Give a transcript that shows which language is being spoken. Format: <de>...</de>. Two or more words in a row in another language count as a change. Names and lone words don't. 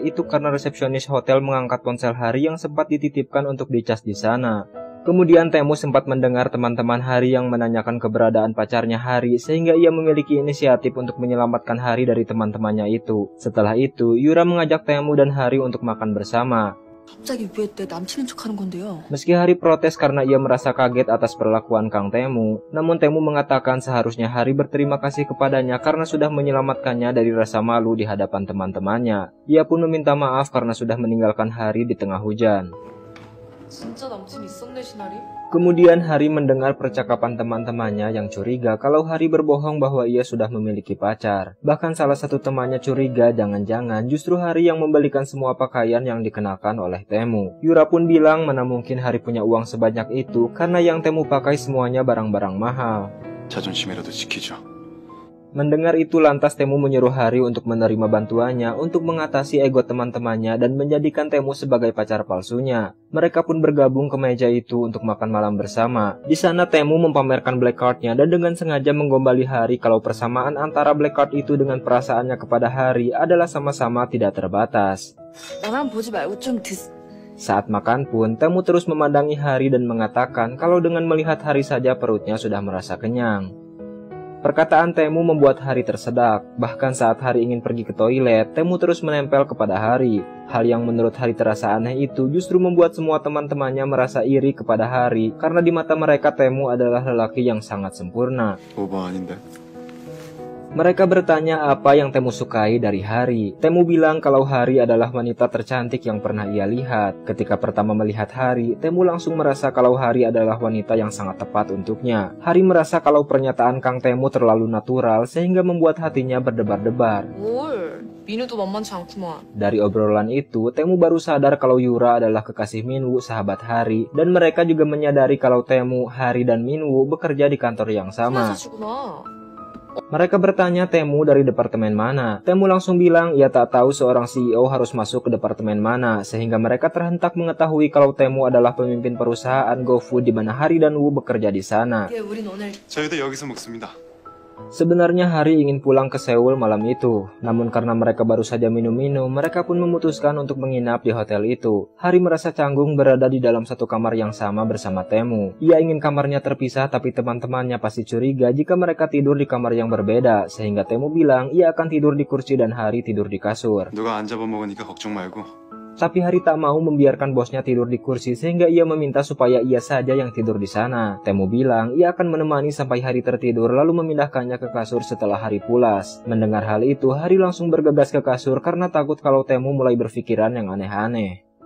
<id>Itu karena resepsionis hotel mengangkat ponsel Hari yang sempat dititipkan untuk dicas di sana. Kemudian Temu sempat mendengar teman-teman Hari yang menanyakan keberadaan pacarnya Hari, sehingga ia memiliki inisiatif untuk menyelamatkan Hari dari teman-temannya itu. Setelah itu, Yura mengajak Temu dan Hari untuk makan bersama.</id> <ko>갑자기 왜 내 남친인 척하는 건데요?</ko> <id>Meski Hari protes karena ia merasa kaget atas perlakuan Kang Temu, namun Temu mengatakan seharusnya Hari berterima kasih kepadanya karena sudah menyelamatkannya dari rasa malu di hadapan teman-temannya. Ia pun meminta maaf karena sudah meninggalkan Hari di tengah hujan.</id> <ko>진짜 남친 있었네, 시나리?</ko> <id>Kemudian Hari mendengar percakapan teman-temannya yang curiga kalau Hari berbohong bahwa ia sudah memiliki pacar. Bahkan salah satu temannya curiga jangan-jangan justru Hari yang membelikan semua pakaian yang dikenakan oleh Temu. Yura pun bilang mana mungkin Hari punya uang sebanyak itu karena yang Temu pakai semuanya barang-barang mahal.</id> <ko>자존심이라도 지키죠.</ko> <id>Mendengar itu lantas Temu menyuruh Hari untuk menerima bantuannya untuk mengatasi ego teman-temannya dan menjadikan Temu sebagai pacar palsunya. Mereka pun bergabung ke meja itu untuk makan malam bersama. Di sana Temu mempamerkan</id> <en>black card-</en> <id>nya dan dengan sengaja menggombali Hari kalau persamaan antara</id> <en>black card</en> <id>itu dengan perasaannya kepada Hari adalah sama-sama tidak terbatas.</id> <ko>나만 보지 말고 좀</ko> <id>Saat makan pun, Temu terus memandangi Hari dan mengatakan kalau dengan melihat Hari saja perutnya sudah merasa kenyang. Perkataan Temu membuat Hari tersedak. Bahkan saat Hari ingin pergi ke toilet, Temu terus menempel kepada Hari. Hal yang menurut Hari terasa aneh itu justru membuat semua teman-temannya merasa iri kepada Hari karena di mata mereka Temu adalah lelaki yang sangat sempurna.</id> <ko>오버 아닌데.</ko> <id>Mereka bertanya apa yang Temu sukai dari Hari. Temu bilang kalau Hari adalah wanita tercantik yang pernah ia lihat. Ketika pertama melihat Hari, Temu langsung merasa kalau Hari adalah wanita yang sangat tepat untuknya. Hari merasa kalau pernyataan Kang Temu terlalu natural sehingga membuat hatinya berdebar-debar.</id> <ko>뭘? 민우도 만만치 않구만.</ko> <id>Dari obrolan itu, Temu baru sadar kalau Yura adalah kekasih Minwoo, sahabat Hari, dan mereka juga menyadari kalau Temu, Hari, dan Minwoo bekerja di kantor yang sama.</id> <ko>회사시구나.</ko> <id>Mereka bertanya Temu dari departemen mana. Temu langsung bilang ia tak tahu seorang CEO harus masuk ke departemen mana, sehingga mereka terhentak mengetahui kalau Temu adalah pemimpin perusahaan GoFood di mana Hari dan Woo bekerja di sana.</id> <ko>우린 오늘 저희도 여기서 먹습니다.</ko> <id>Sebenarnya Hari ingin pulang ke Seoul malam itu, namun karena mereka baru saja minum-minum, mereka pun memutuskan untuk menginap di hotel itu. Hari merasa canggung berada di dalam satu kamar yang sama bersama Temu. Ia ingin kamarnya terpisah tapi teman-temannya pasti curiga jika mereka tidur di kamar yang berbeda, sehingga Temu bilang ia akan tidur di kursi dan Hari tidur di kasur.</id> <ko>누가 안 잡아먹으니까 걱정 말고.</ko> <id>Tapi Hari tak mau membiarkan bosnya tidur di kursi sehingga ia meminta supaya ia saja yang tidur di sana. Temu bilang ia akan menemani sampai Hari tertidur lalu memindahkannya ke kasur setelah Hari pulas. Mendengar hal itu, Hari langsung bergegas ke kasur karena takut kalau Temu mulai berpikiran yang aneh-aneh.</id>